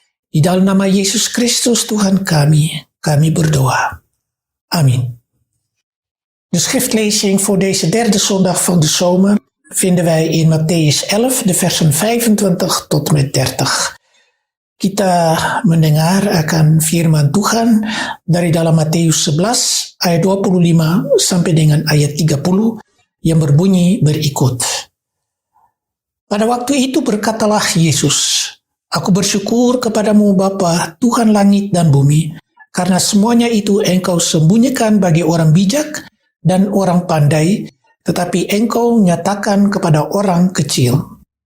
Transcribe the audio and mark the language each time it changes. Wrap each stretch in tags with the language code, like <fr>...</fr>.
<id>Di dalam nama Yesus Kristus Tuhan kami berdoa. Amin.</id> <nl>De schriftlezing voor deze derde zondag van de zomer vinden wij in Matthäus 11, de versen 25 tot met 30.</nl> <id>Kita mendengar akan firman Tuhan dari dalam Matius 11 ayat 25 sampai dengan ayat 30 yang berbunyi berikut. Pada waktu itu berkatalah Yesus, "Aku bersyukur kepadamu Bapa, Tuhan langit dan bumi, karena semuanya itu Engkau sembunyikan bagi orang bijak dan orang pandai, tetapi Engkau nyatakan kepada orang kecil.</id>